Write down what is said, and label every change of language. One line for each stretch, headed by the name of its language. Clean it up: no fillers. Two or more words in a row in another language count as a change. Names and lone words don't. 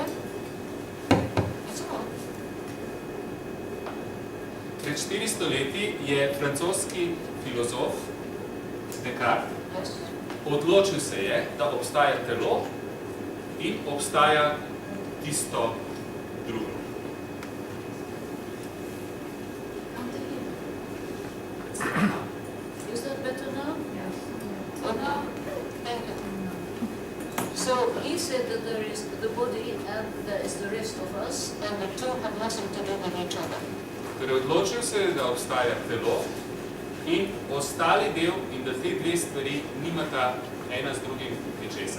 English: It's all.
Slovenian: Pred 400 leti je francoski filozof Descartes odločil se je, da obstaja telo in obstaja tisto drugo.
English: Is that better now? Yes. Oh, now? Thank you. So he said that there is the body and there is the rest of us, and the two have nothing to do with each other.
Slovenian: Torej, odločil se je, da obstaja telo in ostali del in da te dve stvari nimata ena z drugim ničesar.